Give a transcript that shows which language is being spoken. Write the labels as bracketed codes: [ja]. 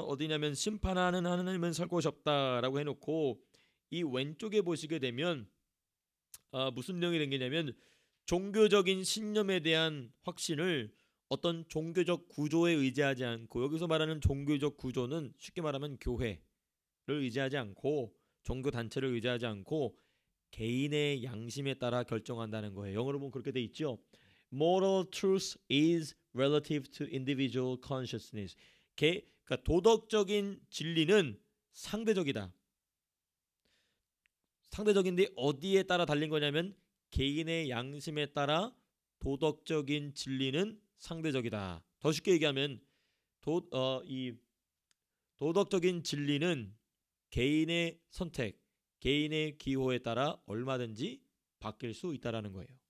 [ko] 어디냐면 심판하는 하나님은 설 곳이 없다라고 해놓고 이 왼쪽에 보시게 되면 무슨 내용이 담기냐면 종교적인 신념에 대한 확신을 어떤 종교적 구조에 의지하지 않고 여기서 말하는 종교적 구조는 쉽게 말하면 교회를 의지하지 않고 종교 단체를 의지하지 않고 개인의 양심에 따라 결정한다는 거예요. 영어로 보면 그렇게 돼 있죠. [en] Moral truth is relative to individual consciousness. [ko] 그러니까 도덕적인 진리는 상대적이다. 상대적인데 어디에 따라 달린 거냐면 개인의 양심에 따라 도덕적인 진리는 상대적이다. 더 쉽게 얘기하면 이 도덕적인 진리는 개인의 선택, 개인의 기호에 따라 얼마든지 바뀔 수 있다라는 거예요.